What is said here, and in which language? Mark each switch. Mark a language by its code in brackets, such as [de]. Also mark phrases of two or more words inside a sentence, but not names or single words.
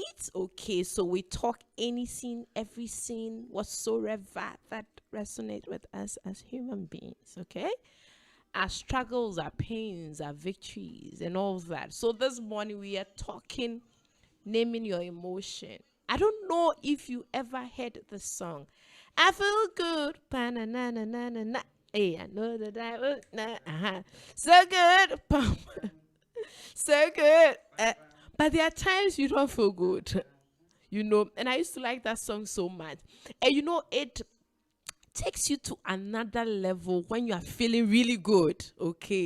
[en] Okay, so we talk any scene, every scene, whatsoever that resonate with us as human beings, okay? Our struggles, our pains, our victories, and all that. So this morning we are talking, naming your emotion. I don't know if you ever heard the song. I feel good, pa-na-na-na-na-na-na. Hey, I know that I will, so good, so good. But there are times you don't feel good, And I used to like that song so much, and it takes you to another level when you are feeling really good, okay?